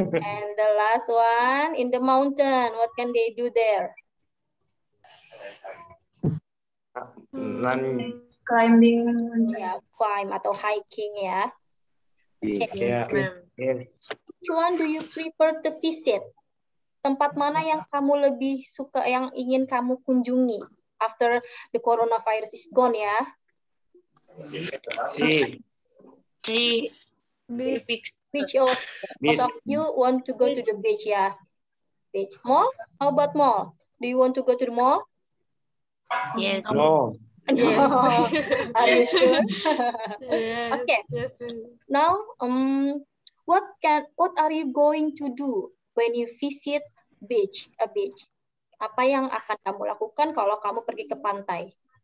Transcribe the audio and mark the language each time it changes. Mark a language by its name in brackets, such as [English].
[English] and the last one in the mountain. What can they do there? Climbing. [Indonesian] Ya, climb atau hiking ya. [English] Yeah. Ma'am. Yes. Which one do you prefer to visit? [Indonesian] Tempat mana yang kamu lebih suka, yang ingin kamu kunjungi [English] after the coronavirus is gone [Indonesian] ya? C. [English] Beach. Most of you want to go to the beach ya. Beach. Mall? How about mall? Do you want to go to the mall? Yes. No. Yes. Are you sure? Yes. Okay. Yes, ma'am. Now, what are you going to do when you visit a beach? [Indonesian] Apa yang akan kamu lakukan kalau kamu pergi ke pantai?